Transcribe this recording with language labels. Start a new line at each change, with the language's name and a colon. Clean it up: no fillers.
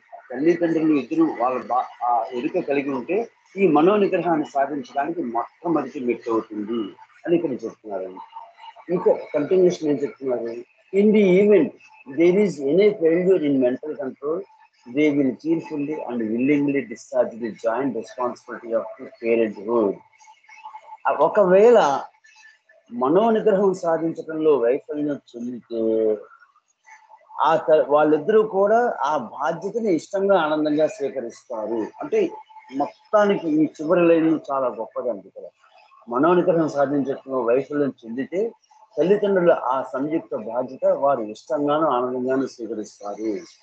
Telugu: తల్లిదండ్రులు ఇద్దరు వాళ్ళ ఎరుక కలిగి ఉంటే ఈ మనోనిగ్రహాన్ని సాధించడానికి మొట్టమొదటి మెట్టు అవుతుంది అని ఇక్కడ చెప్తున్నారండి. ఇంకా కంటిన్యూషన్ ఏం చెప్తున్నారు?
English: In the event there is any failure in mental control, they will cheerfully and willingly discharge the joint responsibility of the parenthood.
Telugu: ఒకవేళ మనోనిగ్రహం సాధించడంలో వైఫల్యం చెందితే వాళ్ళిద్దరూ కూడా ఆ బాధ్యతని ఇష్టంగా ఆనందంగా స్వీకరిస్తారు. అంటే మొత్తానికి ఈ చివరి లైన్ చాలా గొప్పదండి. ఇక్కడ మనోనిగ్రహం సాధించడంలో వైఫల్యం చెందితే తల్లిదండ్రుల ఆ సంయుక్త బాధ్యత వారు ఇష్టంగానూ ఆనందంగానూ స్వీకరిస్తారు.